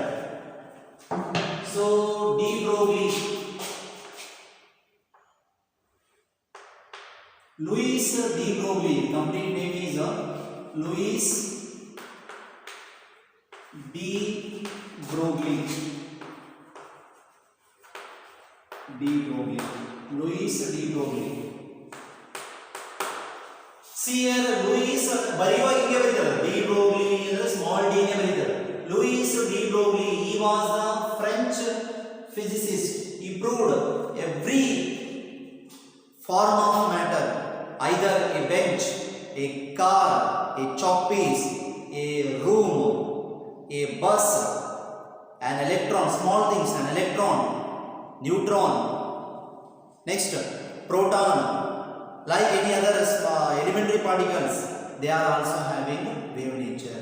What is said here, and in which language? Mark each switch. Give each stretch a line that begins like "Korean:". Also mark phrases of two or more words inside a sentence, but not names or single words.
English: So de Broglie, Louis de Broglie, complete name is Louis de Broglie. De Broglie, Louis de Broglie. See here,
Kannada: Louis ಬರೆಯುವಾಗ ಹಿಂಗೆ ಬರೀತಾರೆ, de Broglie ಅಂದ್ರೆ
English: small d
Kannada: ನೇ ಬರೀತಾರೆ.
English: Louis de Broglie, he was the French physicist. He proved every form of matter, either a bench, a car, a chalk piece, a room, a bus, an electron, small things, an electron, neutron, next proton, like any other elementary particles, they are also having wave nature.